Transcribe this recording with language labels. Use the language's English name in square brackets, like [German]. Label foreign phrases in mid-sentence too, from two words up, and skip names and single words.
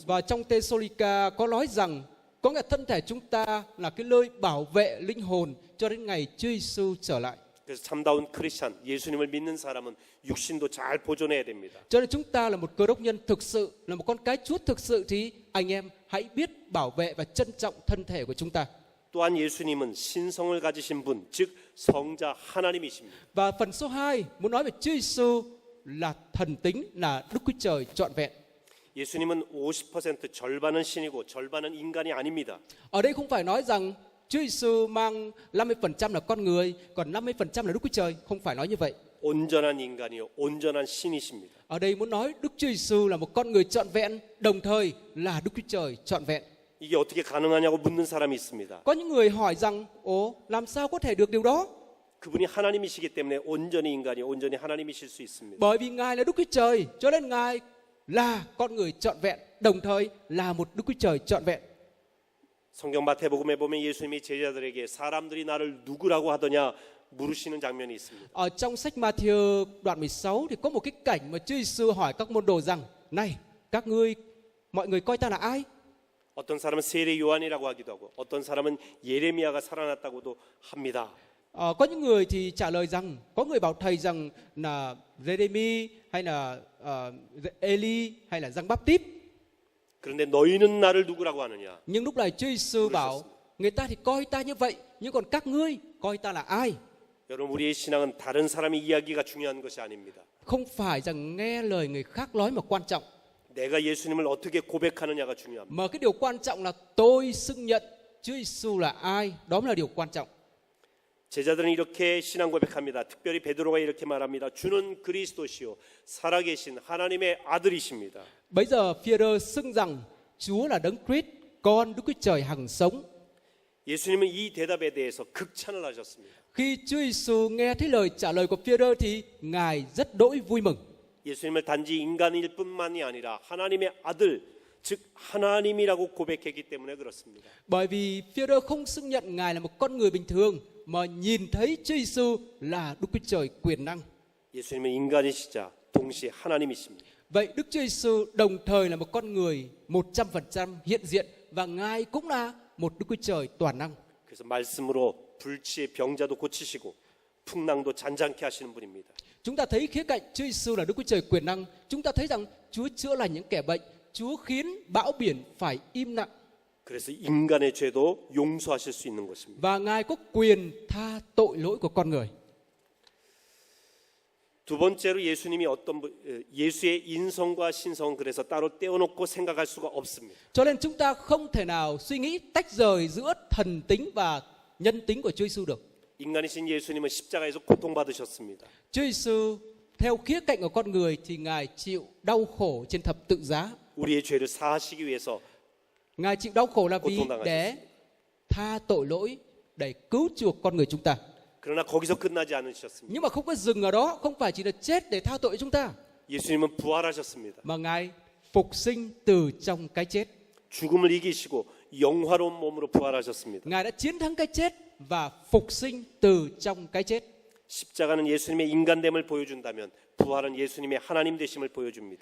[Vietnamese] Và trong Tê-sô-li-ca có nói rằng có nghĩa thân thể chúng ta là cái nơi bảo vệ linh hồn cho đến ngày Chúa Giêsu trở lại. [Korean] 그래서 참다운 크리스찬, 예수님을 믿는 사람은 육신도 잘 보존해야 됩니다. [Vietnamese] Cho nên chúng ta là một cơ đốc nhân thực sự, là một con cái Chúa thực sự thì anh em hãy biết bảo vệ và trân trọng thân thể của chúng ta. [Korean] 또한 예수님은 신성을 가지신 분, 즉 성자 하나님이십니다. [Vietnamese] Và phần số 2 muốn nói về Chúa Giêsu là thần tính, là Đức Chúa Trời trọn vẹn. [Korean] 예수님은 50% 절반은 신이고 절반은 인간이 아닙니다. [Vietnamese] Ở đây không phải nói rằng Chúa Giêsu mang 50% là con người, còn 50% là Đức Chúa Trời, không phải nói như vậy. [Korean] 온전한 인간이요, 온전한 신이십니다. [Vietnamese] Ở đây muốn nói Đức Chúa Giêsu là một con người trọn vẹn, đồng thời là Đức Chúa Trời trọn vẹn. [Korean] 이게 어떻게 가능하냐고 묻는 사람이 있습니다. [Vietnamese] Có những người hỏi rằng, làm sao có thể được điều đó? [Korean] 그분이 하나님이시기 때문에 온전히 인간이 온전히 하나님이실 수 있습니다. [Vietnamese] Bởi vì Ngài là Đức Chúa Trời, cho nên Ngài là con người trọn vẹn, đồng thời là một Đức Chúa Trời trọn vẹn. [Korean] 성경 마태복음에 보면 예수님이 제자들에게 사람들이 나를 누구라고 하더냐 물으시는 장면이 있습니다. [Vietnamese] Ở trong sách Ma-thi-ơ đoạn 16 thì có một cái cảnh mà Chúa Giêsu hỏi các môn đồ rằng: "Này, mọi người coi ta là ai?" [Korean] 어떤 사람은 세례 요한이라고 하기도 하고 어떤 사람은 예레미야가 살아났다고도 합니다. [Vietnamese] Có những người thì trả lời rằng, có người bảo thầy rằng là Giê-rê-mi hay là Ê-li hay là Giăng Báp-tít. [Korean] 그런데 너희는 나를 누구라고 하느냐? [Vietnamese] Nhưng lúc này Chúa Giêsu bảo người ta thì coi ta như vậy, nhưng còn các ngươi coi ta là ai? [Korean] 여러분 우리의 신앙은 다른 사람의 이야기가 중요한 것이 아닙니다. [Vietnamese] Không phải rằng nghe lời người khác nói mà quan trọng, [Korean] 내가 예수님을 어떻게 고백하느냐가 중요합니다. [Vietnamese] mà cái điều quan trọng là tôi xưng nhận Chúa Giêsu là ai, đó mới là điều quan trọng. [Korean] 제자들은 이렇게 신앙 고백합니다. 특별히 베드로가 이렇게 말합니다. 주는 그리스도시요 살아계신 하나님의 아들이십니다. [Vietnamese] Bây giờ Phi-e-rơ xưng rằng Chúa là Đấng Christ, con Đức Chúa Trời hằng sống. [Korean] 예수님은 이 대답에 대해서 극찬을 하셨습니다. [Vietnamese] Khi Chúa Giêsu nghe thấy lời trả lời của Phi-e-rơ thì Ngài rất đỗi vui mừng. [Korean] 예수님을 단지 인간일 뿐만이 아니라 하나님의 아들, 즉 하나님이라고 고백했기 때문에 그렇습니다. [Vietnamese] Bởi vì Phi-e-rơ không xưng nhận Ngài là một con người bình thường, mà nhìn thấy Chúa Giêsu là Đức Chúa Trời quyền năng. [Korean] 예수님은 인간이시자 동시에 하나님이십니다. [Vietnamese] Vậy Đức Chúa Giêsu đồng thời là một con người 100% hiện diện, và Ngài cũng là một Đức Chúa Trời toàn năng. [Korean] 그래서 말씀으로 불치의 병자도 고치시고 풍랑도 잔잔케 하시는 분입니다. [Vietnamese] Chúng ta thấy khía cạnh Chúa Giêsu là Đức Chúa Trời quyền năng. Chúng ta thấy rằng Chúa chữa lành những kẻ bệnh, Chúa khiến bão biển phải im lặng. [Korean] 그래서 인간의 죄도 용서하실 수 있는 것입니다. [Vietnamese] Và Ngài có quyền tha tội lỗi của con người. [Korean] 두 번째로 예수님이 예수의 인성과 신성은 그래서 따로 떼어놓고 생각할 수가 없습니다. [Vietnamese] Cho nên chúng ta không thể nào suy nghĩ tách rời giữa thần tính và nhân tính của Chúa Giêsu được. [Korean] 인간이신 예수님은 십자가에서 고통받으셨습니다. [Vietnamese] Chúa Giêsu theo khía cạnh của con người thì Ngài chịu đau khổ trên thập tự giá. [Korean] 우리의 죄를 사하시기 위해서 [Vietnamese] Ngài chịu đau khổ là vì [Korean] 고통당하셨습니다. [Vietnamese] để tha tội lỗi, để cứu chuộc con người chúng ta. [Korean] 그러나 거기서 끝나지 않으셨습니다. [Vietnamese] Nhưng mà không có dừng ở đó, không phải chỉ là chết để tha tội chúng ta, [Korean] 예수님은 부활하셨습니다. [Vietnamese] mà Ngài phục sinh từ trong cái chết. [Korean] 죽음을 이기시고 영화로운 몸으로 부활하셨습니다. [Vietnamese] Ngài đã chiến thắng cái chết và phục sinh từ trong cái chết. [Korean] 십자가는 예수님의 인간됨을 보여준다면 부활은 예수님의 하나님 되심을 보여줍니다.